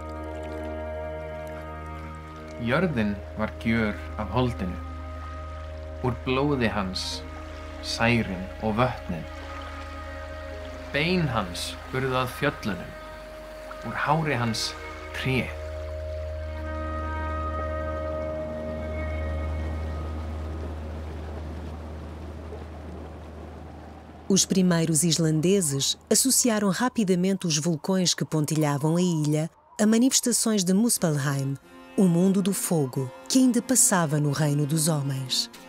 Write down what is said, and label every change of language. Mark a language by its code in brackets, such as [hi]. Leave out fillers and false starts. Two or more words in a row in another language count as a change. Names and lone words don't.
[is] Jörðin var gjör af holdinu. Úr blóði hans, særin og vötnin. Bein hans urðu að fjöllunum. Úr hári hans tré. [pt] Os primeiros islandeses associaram rapidamente os vulcões que pontilhavam a ilha a manifestações de Muspelheim, o mundo do fogo que ainda passava no reino dos homens.